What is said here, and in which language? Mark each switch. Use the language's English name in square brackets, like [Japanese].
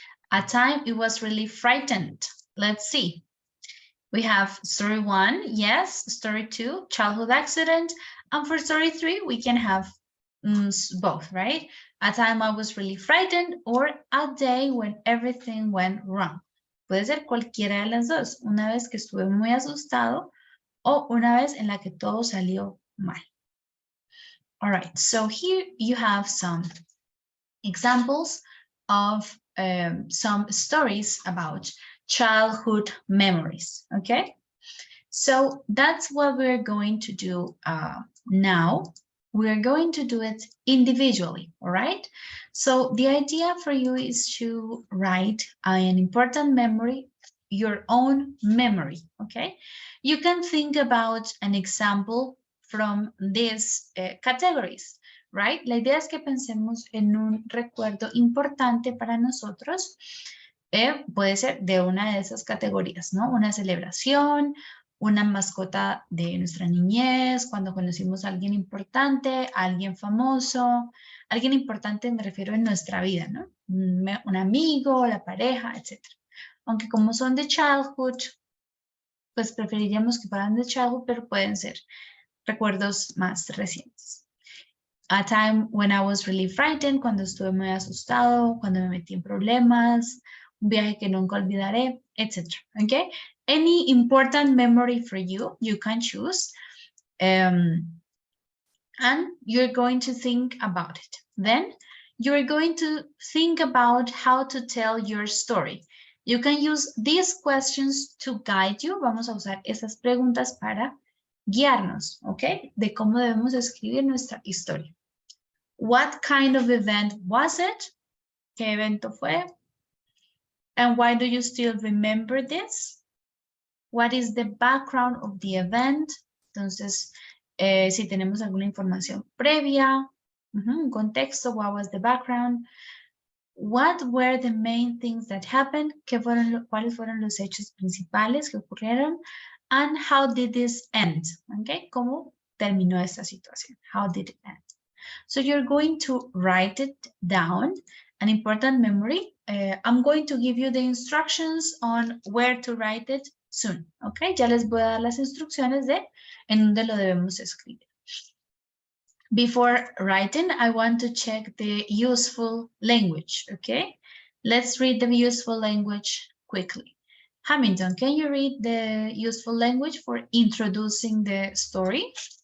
[English] A time it was really frightened. Let's see. We have story 1, yes. Story 2, childhood accident. And for story 3, we can have both, right? A time I was really frightened or a day when everything went wrong. [Spanish] Puede ser cualquiera de las dos. Una vez que estuve muy asustado o una vez en la que todo salió mal. [English] All right, so here you have some examples of some stories about childhood memories, okay? So that's what we're going to do now. We're going to do it individually, all right? So the idea for you is to write an important memory, your own memory, okay? You can think about an example from these categories, right? [Spanish] La idea es que pensemos en un recuerdo importante para nosotros. Puede ser de una de esas categorías, ¿no? Una celebración, una mascota de nuestra niñez, cuando conocimos a alguien importante, a alguien famoso, alguien importante me refiero en nuestra vida, ¿no? Un amigo, la pareja, etc. Aunque como son de childhood, pues preferiríamos que fueran de childhood, pero pueden ser recuerdos más recientes. [English] A time when I was really frightened, [Spanish] cuando estuve muy asustado, cuando me metí en problemas, un viaje que nunca olvidaré, etc. [English] Okay? Any important memory for you, you can choose. And you're going to think about it. Then you're going to think about how to tell your story. You can use these questions to guide you. [Spanish] Vamos a usar esas preguntas para guiarnos, ¿ok? De cómo debemos escribir nuestra historia. [English] What kind of event was it? [Spanish] ¿Qué evento fue? [English] And why do you still remember this? What is the background of the event? [Spanish] Entonces, si tenemos alguna información previa, un contexto, [English] what was the background? What were the main things that happened? [Spanish] ¿Cuáles fueron los hechos principales que ocurrieron? [English] And how did this end? [Spanish] Okay, ¿cómo terminó esta situación? [English] How did it end? So you're going to write it down, an important memory. I'm going to give you the instructions on where to write it soon, okay? [Spanish] Ya les voy a dar las instrucciones de en dónde lo debemos escribir. [English] Before writing, I want to check the useful language, okay? Let's read the useful language quickly. Hamilton, can you read the useful language for introducing the story?